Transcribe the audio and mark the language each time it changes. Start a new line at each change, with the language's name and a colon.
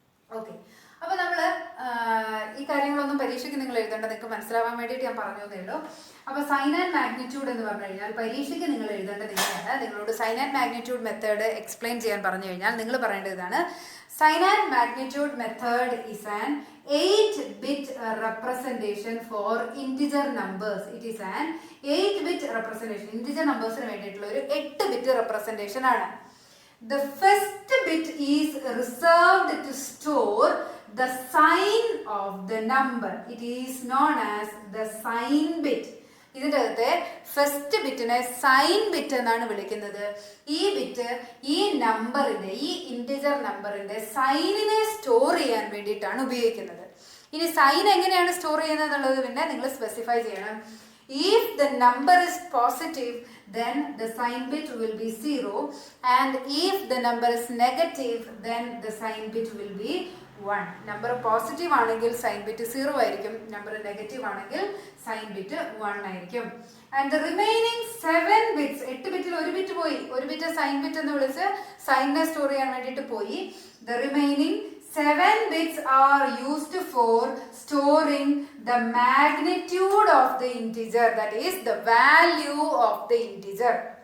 Malayalam: Okay, അപ്പൊ നമ്മള് ഈ കാര്യങ്ങളൊന്നും പരീക്ഷയ്ക്ക് നിങ്ങൾ എഴുതേണ്ട, നിങ്ങൾക്ക് മനസ്സിലാവാൻ വേണ്ടിയിട്ട് ഞാൻ പറഞ്ഞു തന്നേ ഉള്ളൂ. അപ്പൊ സൈൻ ആൻഡ് മാഗ്നിറ്റ്യൂഡ് എന്ന് പറഞ്ഞു കഴിഞ്ഞാൽ പരീക്ഷയ്ക്ക് നിങ്ങൾ എഴുതേണ്ടത് ഇങ്ങനെയാണ്. നിങ്ങളോട് sign and magnitude method explain ചെയ്യാൻ പറഞ്ഞു കഴിഞ്ഞാൽ നിങ്ങൾ പറയേണ്ടത് ഇതാണ്: sign and magnitude method
English: is an 8-bit representation for integer numbers. It is an 8-bit representation.
Malayalam: Integer നമ്പേഴ്സിന് വേണ്ടിയിട്ടുള്ള ഒരു 8-ബിറ്റ് റെപ്രസെന്റേഷൻ ആണ്.
English: The first bit is reserved to store the sign of the number. It is known as the sign bit.
Malayalam: ഇതിൻ്റെ അകത്തെ first ബിറ്റിനെ sign bit എന്നാണ് വിളിക്കുന്നത്. ഈ bit ഈ നമ്പറിന്റെ, ഈ ഇൻറ്റിജർ നമ്പറിന്റെ സൈനിനെ സ്റ്റോർ ചെയ്യാൻ വേണ്ടിയിട്ടാണ് ഉപയോഗിക്കുന്നത്. ഇനി സൈൻ എങ്ങനെയാണ് സ്റ്റോർ ചെയ്യുന്നത് എന്നുള്ളത് പിന്നെ നിങ്ങൾ സ്പെസിഫൈ ചെയ്യണം.
English: If the number is positive, then the sign bit will be 0, and if the number is negative, then the sign bit will be 1.
Malayalam: Number positive ആണെങ്കിൽ സൈൻ ബിറ്റ് 0 ആയിരിക്കും, നമ്പർ നെഗറ്റീവ് ആണെങ്കിൽ sign bit 1 ആയിരിക്കും.
English: and the remaining 7 bits,
Malayalam: 8 ബിറ്റിൽ ഒരു bit പോയി, ഒരു bit sign bit എന്ന് വിളിച്ച് സൈനിനെ store ചെയ്യാൻ വേണ്ടിയിട്ട് പോയി.
English: The remaining 7 bits are used for storing the magnitude of the integer, that is the value of the integer.